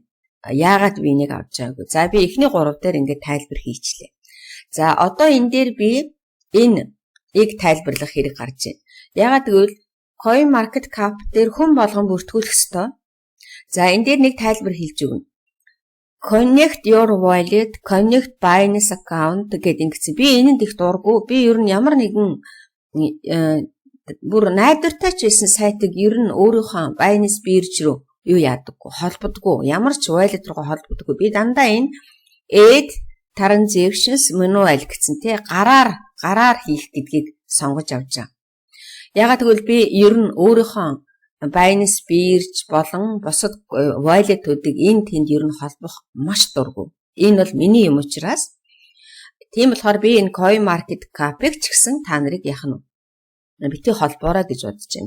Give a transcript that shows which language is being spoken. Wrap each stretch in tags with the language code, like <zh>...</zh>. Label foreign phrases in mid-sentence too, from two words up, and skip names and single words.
<mn>Яагаад би энийг авч байгаагүй. За би эхний 3 дээр ингээд тайлбар хийчлээ. За одоо энэ дээр би энийг тайлбарлах хэрэг гарч байна. Яагаад гэвэл</mn> <en>coin market cap</en> <mn>дээр хүн болгон бүртгүүлэх ёстой. За энэ дээр нэг тайлбар хэлж өгнө.</mn> <en>Connect your wallet, connect Binance account</en> <mn>гэдэг ингэсэн. Би энэнд их дурггүй. Би ер нь ямар нэгэн бүр найдвартай ч байсан сайтыг ер нь өөрийнхөө Binance бирж рүү юу яадаггүй, холбодгүй. Ямар ч wallet руу холбодгүй. Би дандаа энэ</mn> <en>add transactions manual</en> <mn>гэсэн тий гараар хийх гэдгийг сонгож авч байгаа. Ягаад гэвэл би ер нь өөрийнхөө Binance бирж болон бусад wallet-уудыг энэ тэнд ер нь холбох маш дурггүй. Энэ бол миний юм учраас тийм болохоор би энэ</mn> <en>coin market cap-</en> <mn>ыг ч гэсэн та нарыг яах нь бити холбоорой гэж бодож байна.</mn>